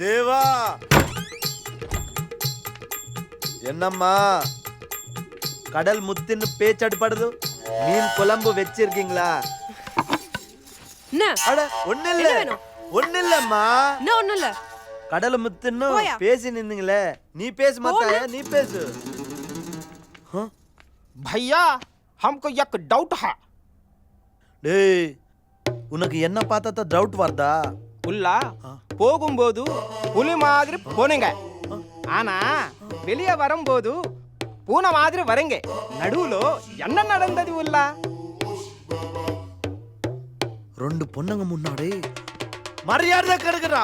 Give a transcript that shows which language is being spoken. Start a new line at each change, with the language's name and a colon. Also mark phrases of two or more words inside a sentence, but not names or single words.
Tamil: தேவா என்னம்மா கடல் முத்துன்னு பேச்சடிப்படுது? மீன் குழம்பு வச்சிருக்கீங்களா? என்ன அட ஒண்ணு இல்ல என்ன வேணும்? ஒண்ணு இல்லம்மா. என்ன ஒண்ணும் இல்ல. கடல் முத்துன்னு போயா. பேசி நின்னீங்களே, நீ பேசு மாத்தாய, நீ பேசு.
Hindi: भैया हमको एक डाउट है.
Tamil: டேய் உனக்கு என்ன பார்த்தா தான் டவுட் வருதா? புல்லா போகும்போது புலி மாதிரி போனீங்க, ஆனா வெளியே வரும்போது பூனை மாதிரி வரீங்க. நடுவுல என்ன நடந்தது உல்லா? ரெண்டு பொண்ணுங்க முன்னாடி மரியாதை கெடுக்குறா.